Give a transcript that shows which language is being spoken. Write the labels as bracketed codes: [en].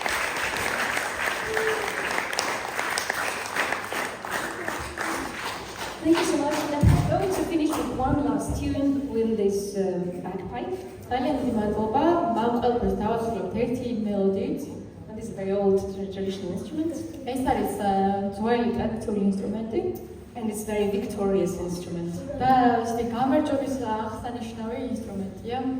[en] Thank you so much. I'm going to finish with one last tune with this bagpipe. [ka] ძალიან დიდი მადლობა. მან ყველაფერს დავასრულებთ ერთი მელოდიით. [en] And this is a very old traditional instrument. [ka] ეს არის ძველი ტრადიციული ინსტრუმენტი [en] And it's a very victorious instrument. [ka] და ისეთი გამარჯვების აღსანიშნავი ინსტრუმენტია.